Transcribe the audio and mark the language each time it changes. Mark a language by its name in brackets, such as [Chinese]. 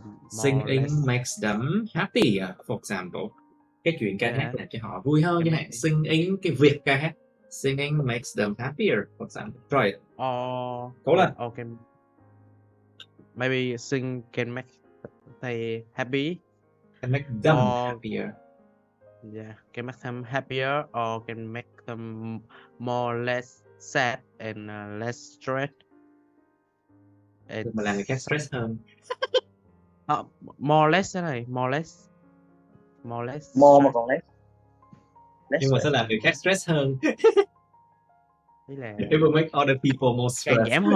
[English] singing makes them happy, for example. [Vietnamese] Cái chuyện ca hát làm cho họ vui hơn chẳng hạn. Singing, cái việc ca hát. [English] Singing makes them happier, for example. Try it. [Vietnamese] Cố lên. [English] Okay. Maybe sing can make they happy. Can make them happier. Yeah, can make them happier or can make them more less sad and less stressed. [Vietnamese] Mà làm người khác stress hơn. [English] More less [Vietnamese] thế này, [English] more less. More [Vietnamese] mà còn [English] less. [Vietnamese] Nhưng mà sẽ làm người khác stress hơn. Ý là [English] it will make other people more stressed.